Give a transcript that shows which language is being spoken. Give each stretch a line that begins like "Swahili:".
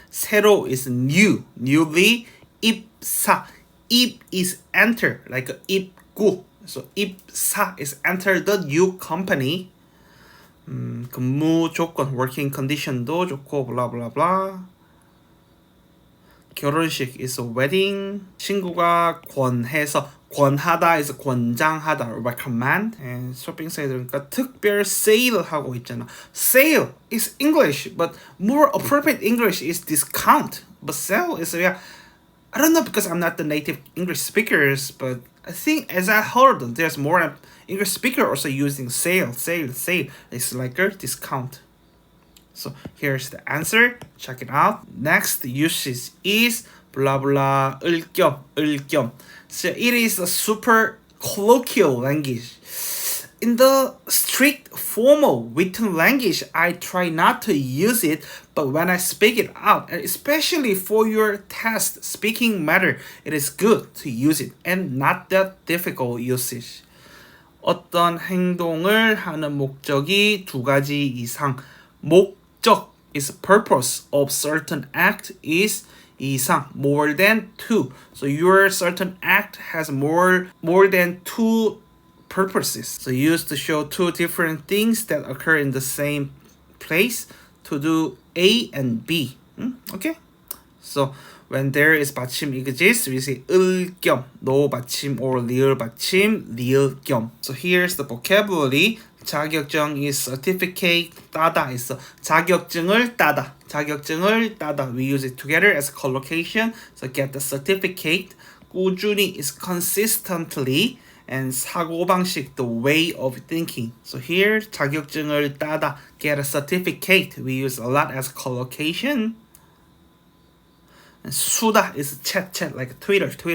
English: 새로 is new. Newly. 입사. 입 is enter, like 입구. So 입사 is enter the new company. 근무 조건, working condition도 좋고, blah blah blah. 결혼식 is a wedding.
Korean: 친구가 권해서, 권하다 is 권장하다, recommend. And 쇼핑 사이트니까 특별 세일 하고 있잖아.
English: Sale is English, but more appropriate English is discount. But sale is, yeah, I don't know because I'm not the native English speakers, but I think as I heard, there's more English speaker also using sale. It's like a discount. So here's the answer. Check it out. Next usage is blah blah 을겸. So it is a super colloquial language. In the strict formal written language, I try not to use it, but when I speak it out, and especially for your test speaking matter, it is good to use it and not that difficult usage.
Korean: 어떤 행동을 하는 목적이 2가지 이상.
English: 목적 is purpose of certain act is 이상, more than 2. So your certain act has more than 2 purposes. So used to show 2 different things that occur in the same place to do A and B. Okay? So when there is 받침 exists, we say 을겸, no 받침 or 리을 받침, 리을겸. So here's the vocabulary. 자격증 is certificate, 따다 is 자격증을 따다. We use it together as collocation. So get the certificate. 꾸준히 is consistently, and 사고방식, the way of thinking. So here, 자격증을 따다, get a certificate. We use a lot as collocation. And 수다 is chat, like Twitter.